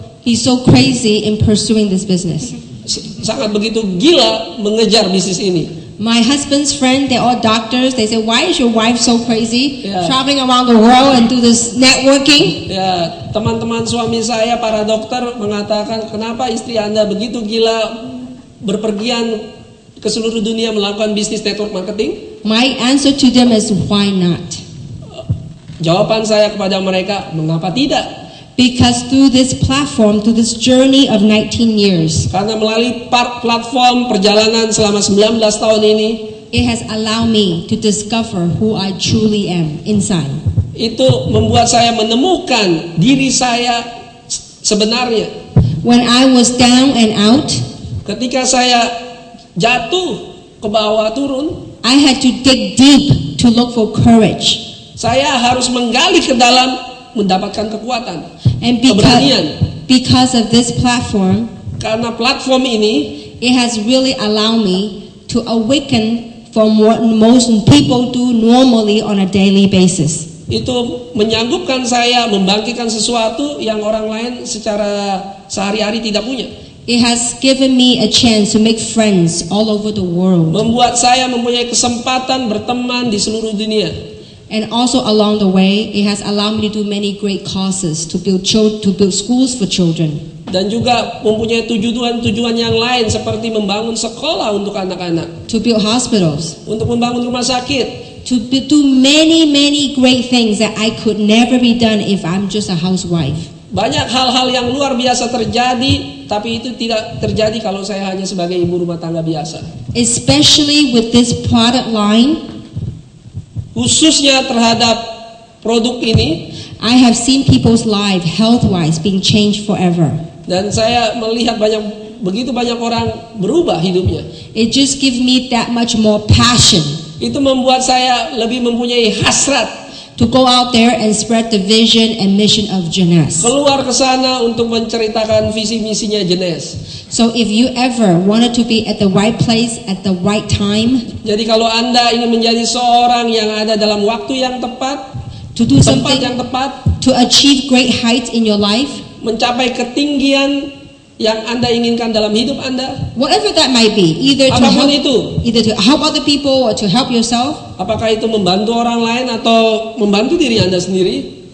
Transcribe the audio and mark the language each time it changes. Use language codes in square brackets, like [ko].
[en] he's so crazy in pursuing this business. [id] sangat begitu gila mengejar bisnis ini. [en] My husband's friend, they're all doctors. They say, why is your wife so crazy, Yeah. traveling around the world and do this networking? [id] Ya, teman-teman suami saya para dokter mengatakan, kenapa istri Anda begitu gila berpergian ke seluruh dunia melakukan bisnis network marketing? [en] My answer to them is, why not? [id] Jawaban saya kepada mereka, mengapa tidak? [en] Because through this platform, through this journey of 19 years, [id] Karena melalui platform perjalanan selama 19 tahun ini, [en] it has allowed me to discover who I truly am inside. [id] itu membuat saya menemukan diri saya sebenarnya. [en] When I was down and out, [id] Ketika saya jatuh ke bawah turun, [en] I had to dig deep to look for courage. [id] saya harus menggali ke dalam mendapatkan kekuatan, [en] And [id] keberanian. [en] because of this platform, [id] Karena platform ini [en] it has really allowed me to awaken from what most people do normally on a daily basis. [id] itu menyanggupkan saya membangkitkan sesuatu yang orang lain secara sehari-hari tidak punya. [en] It has given me a chance to make friends all over the world. [id] Membuat saya mempunyai kesempatan berteman di seluruh dunia. [en] And also along the way, it has allowed me to do many great causes to build schools for children. [id] Dan juga mempunyai tujuan yang lain seperti membangun sekolah untuk anak-anak, [en] To build hospitals, [id] untuk membangun rumah sakit, [en] to do many, many great things that I could never be done if I'm just a housewife. [id] Banyak hal-hal yang luar biasa terjadi, tapi itu tidak terjadi kalau saya hanya sebagai ibu rumah tangga biasa. [en] Especially with this product line, [id] Khususnya terhadap produk ini, [en] I have seen people's life health-wise being changed forever. [id] dan saya melihat begitu banyak orang berubah hidupnya. [en] It just gives me that much more passion [id] Itu membuat saya lebih mempunyai hasrat [en] to go out there and spread the vision and mission of Jeunesse. [id] keluar ke sana untuk menceritakan visi misinya Jeunesse. [en] So if you ever wanted to be at the right place at the right time, [id] Jadi kalau Anda ingin menjadi seorang yang ada dalam waktu yang tepat, [en] to do [id] tempat yang [en] something, [id] tepat, [en] to achieve great heights in your life, [id] mencapai ketinggian yang Anda inginkan dalam hidup Anda, [en] whatever that might be, [id] apapun itu, [en] either to help other people or to help yourself, [id] apakah itu membantu orang lain atau membantu diri Anda sendiri,